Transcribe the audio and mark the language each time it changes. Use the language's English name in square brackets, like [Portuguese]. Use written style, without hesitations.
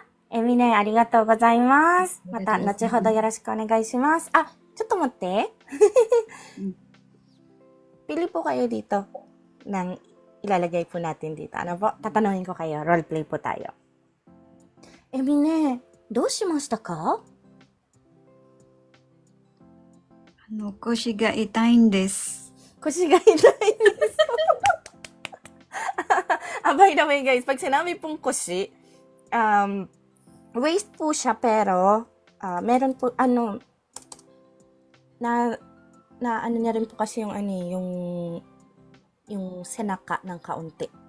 [Japanese] みんなありがとうございます。また後ほどよろしくお願いします。ちょっと待って。 [Filipino] Pili po kayo dito ng ilalagay po natin dito. Ano po? Tatanungin ko kayo. Roleplay po tayo. [Japanese] Mine, どうしましたか? Koshi ga itaiんです。 Koshi ga itai desu. [Filipino] By the way guys, pag sinabi pong koshi, waist po siya pero meron po na niya rin po kasi yung senaka ng kaunti.